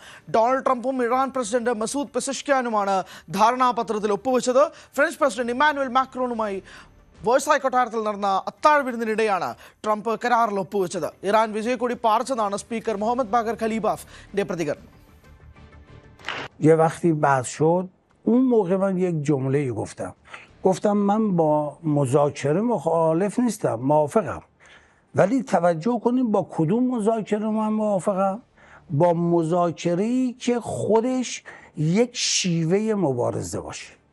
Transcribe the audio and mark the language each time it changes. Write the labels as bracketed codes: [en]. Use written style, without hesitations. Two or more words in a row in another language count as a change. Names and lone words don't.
[ml] ഡൊണാൾഡ് ട്രംപും ഇറാൻ പ്രസിഡന്റ് മസൂദ് പെസഷ്ക്യാനുമാണ് ധാരണാപത്രത്തിൽ ഒപ്പുവെച്ചത്. ഫ്രഞ്ച് പ്രസിഡന്റ് ഇമ്മാനുവൽ മാക്രോണുമായി വേഴ്സായ് കൊട്ടാരത്തിൽ നടന്ന അത്താഴ വിരുന്നിനിടെയാണ് ട്രംപ് കരാറിൽ ഒപ്പുവെച്ചത്. ഇറാൻ വിജയക്കൊടി പാറിച്ചതാണ് സ്പീക്കർ മുഹമ്മദ് ബാഗർ ഖലീബാഫിന്റെ പ്രതികരണം. [fa] یه وقتی بحث شد اون موقع من یک جمله گفتم من با مذاکره مخالف نیستم، موافقم، ولی توجه کنیم با کدوم مذاکره من موافقم؟ با مذاکره‌ای که خودش یک شیوه مبارزه باشه.